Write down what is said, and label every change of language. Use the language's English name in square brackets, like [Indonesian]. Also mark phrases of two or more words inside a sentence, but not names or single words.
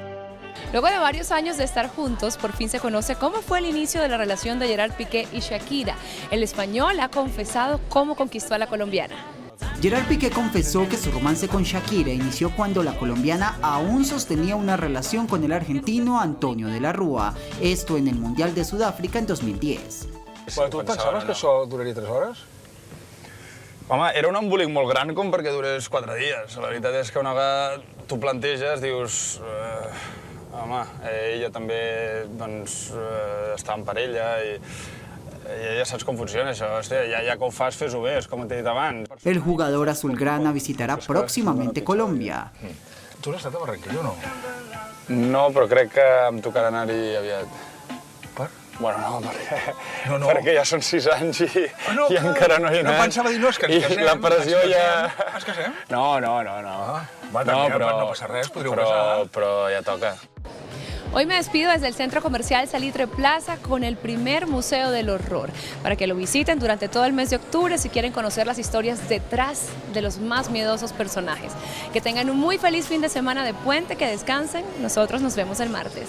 [Spanish] Luego de varios años de estar juntos, por fin se conoce cómo fue el inicio de la relación de Gerard Piqué y Shakira. El español ha confesado cómo conquistó a la colombiana. Gerard Piqué confesó que su romance con Shakira inició cuando la colombiana aún sostenía una relación con el argentino Antonio de la Rúa, esto en el Mundial de Sudáfrica en 2010. [Catalan] Però tu et pensaves que això duraria 3 hores? Home, era un embolic molt gran com perquè durés 4 dies. La veritat és que una vegada tu planteges, dius... home, ella també doncs, està en parella i ja saps com funciona això. Hòstia, ja que ho fas, fes-ho bé, és com t'he dit abans. [Spanish] El jugador azulgrana visitará próximamente Colombia. [Catalan] Tu has estat a Barranquilla o no? No, però crec que em tocarà anar-hi aviat. Per? Bueno, no, perquè ja són 6 anys i encara no hi he anat. No pensava dir, no, és que ens casem. I la pressió ja... Ens casem? No. Va, no passa res, podríeu casar. Però ja toca. [Spanish] Hoy me despido desde el Centro Comercial Salitre Plaza con el primer Museo del Horror, para que lo visiten durante todo el mes de octubre si quieren conocer las historias detrás de los más miedosos personajes. Que tengan un muy feliz fin de semana de puente, que descansen. Nosotros nos vemos el martes.